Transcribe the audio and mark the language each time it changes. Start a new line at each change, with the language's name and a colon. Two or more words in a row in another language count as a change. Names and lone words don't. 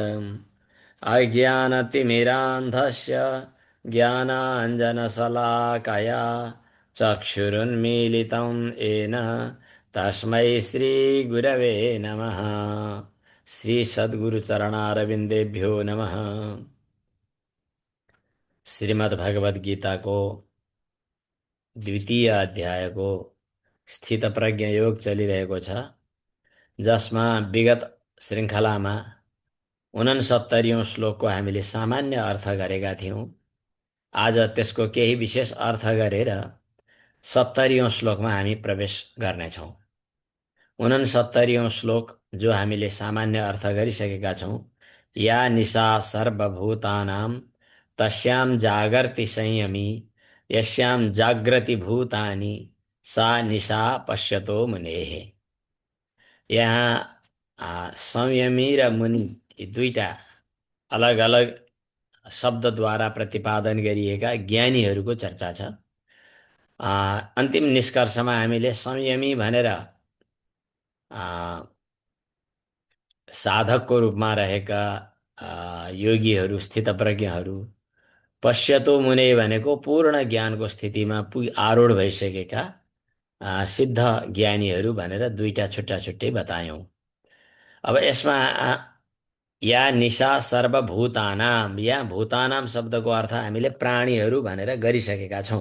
Sanskrit: अज्ञानतिमिरान्धस्य ज्ञानाञ्जनशलाकया चक्षुरुन्मीलितं येन तस्मै श्रीगुरवे नमः। श्री सद्गुरुचरणारविन्देभ्यो नमः।
Nepali: श्रीमद्भगवद्गीताको द्वितीय अध्यायको स्थितप्रज्ञ योग चलिरहेको छ, जसमा विगत श्रृङ्खलामा 69औं श्लोकको हामीले सामान्य अर्थ गरेका थियौँ। आज त्यसको केही विशेष अर्थ गरेर 70औं श्लोकमा हामी प्रवेश गर्नेछौँ। 69औं श्लोक जो हामीले सामान्य अर्थ गरिसकेका छौँ।
Sanskrit: या निशा सर्वभूतानां तस्यां जागर्ति संयमी यस्यां जाग्रति भूतानि सा निशा पश्यतो मुनेः।
Nepali: यहाँ संयमी र मुनि यी दुईटा अलग अलग शब्दद्वारा प्रतिपादन गरिएका ज्ञानीहरूको चर्चा छ। अन्तिम निष्कर्षमा हामीले संयमी भनेर साधकको रूपमा रहेका योगीहरू, स्थितप्रज्ञहरू,
Sanskrit: पश्यतो मुने
Nepali: भनेको पूर्ण ज्ञानको स्थितिमा आरूढ भइसकेका सिद्ध ज्ञानीहरू भनेर दुईटा छुट्टा छुट्टै बतायौँ। अब यसमा
Sanskrit: या निशा सर्वभूतानाम, या भूतानाम
Nepali: शब्दको अर्थ हामीले प्राणीहरू भनेर गरिसकेका छौँ।